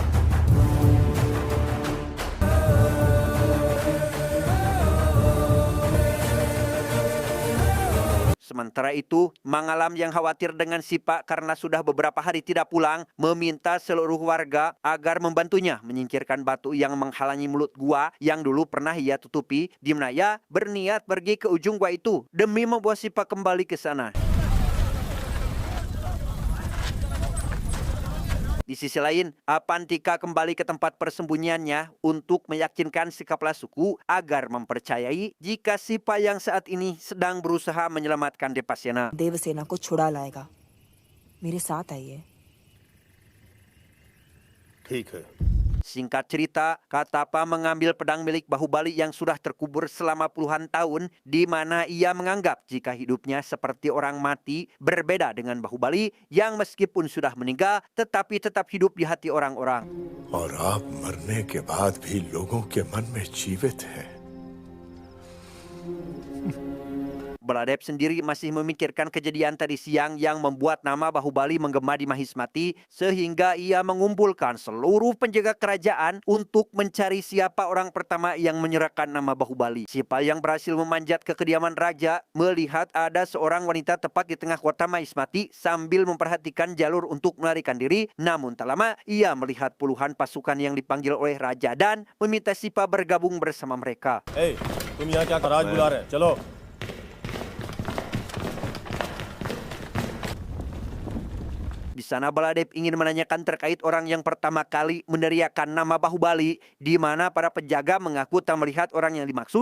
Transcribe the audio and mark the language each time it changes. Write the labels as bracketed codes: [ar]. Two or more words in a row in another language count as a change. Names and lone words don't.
[id] Sementara itu, Mangalam yang khawatir dengan Sipa karena sudah beberapa hari tidak pulang, meminta seluruh warga agar membantunya menyingkirkan batu yang menghalangi mulut gua yang dulu pernah ia tutupi, di mana ia berniat pergi ke ujung gua itu demi membawa Sipa kembali ke sana. Di sisi lain, Apantika kembali ke tempat persembunyiannya untuk meyakinkan sekaplah suku agar mempercayai jika Sipa yang saat ini sedang berusaha menyelamatkan Depasena. [hi] देवसेना को छुड़ा लाएगा मेरे साथ आइए ठीक है। [id] Singkat cerita, Katapa mengambil pedang milik Bahubali yang sudah terkubur selama puluhan tahun, di mana ia menganggap jika hidupnya seperti orang mati, berbeda dengan Bahubali yang meskipun sudah meninggal, tetapi tetap hidup di hati orang-orang. [hi] और आप मरने के बाद भी लोगों के मन में जीवित हैं। [id] Baladev sendiri masih memikirkan kejadian tadi siang yang membuat nama Bahubali menggema di Mahismati, sehingga ia mengumpulkan seluruh penjaga kerajaan untuk mencari siapa orang pertama yang menyerahkan nama Bahubali. Siapa yang berhasil memanjat ke kediaman raja, melihat ada seorang wanita tepat di tengah kota Mahismati sambil memperhatikan jalur untuk melarikan diri. Namun tak lama, ia melihat puluhan pasukan yang dipanggil oleh raja dan meminta Sipa bergabung bersama mereka. [hi] तुम यहाँ क्या राज बुला रहे? चलो। [id] Di sana Baladev ingin menanyakan terkait orang yang pertama kali meneriakkan nama Bahubali, di mana para penjaga mengaku tak melihat orang yang dimaksud.